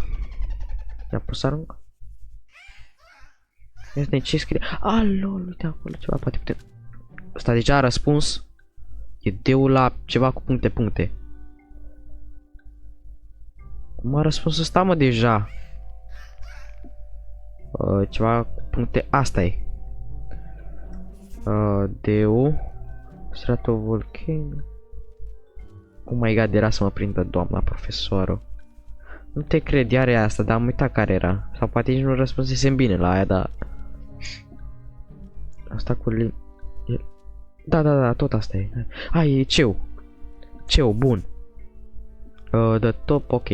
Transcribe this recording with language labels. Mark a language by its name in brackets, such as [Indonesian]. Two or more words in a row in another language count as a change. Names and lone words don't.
[Romanian] I-a pus arunc? Este ce scrie? Lol, uite acolo ceva, poate putem... Ăsta deja a răspuns. E deul la ceva cu puncte. Cum a răspuns ăsta, mă, deja? Ceva cu puncte, asta e. Deu Stratovolcano. [English] Oh my god, [Romanian] era să mă prindă doamna profesoră. Nu te cred, iar e asta, dar am uitat care era. Sau poate nici nu răspunsesem bine la aia, dar... Asta cu lim... Da, tot asta e. E ceu. Ceu, bun. [English] The top, ok.